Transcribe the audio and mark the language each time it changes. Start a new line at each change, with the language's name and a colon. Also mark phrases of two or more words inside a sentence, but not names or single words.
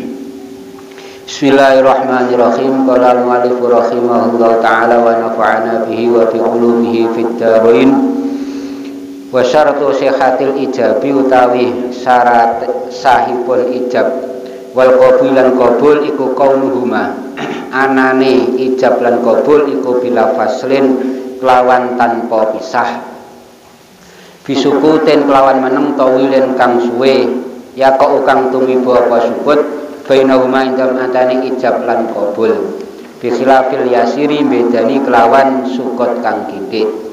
Arabic: بسم الله الرحمن الرحيم. قال المؤلف رحمه الله تعالى ونفعنا به وبعلومه في الدارين. وشرط صحة الإيجاب
Javanese: utawi syarat sahipun ijab wal qabul lan qabul iku qauluhuma anane ijab lan qabul iku
Arabic: بلا فصل
Javanese: kelawan tanpa pisah bisukutin kelawan meneng tawilin kang suwe ya kok kang tumiba apa sukut bainahuma indam antane ijab lan qabul
Arabic: بخلاف اليسير
Javanese: bedani kelawan sukut kang kitik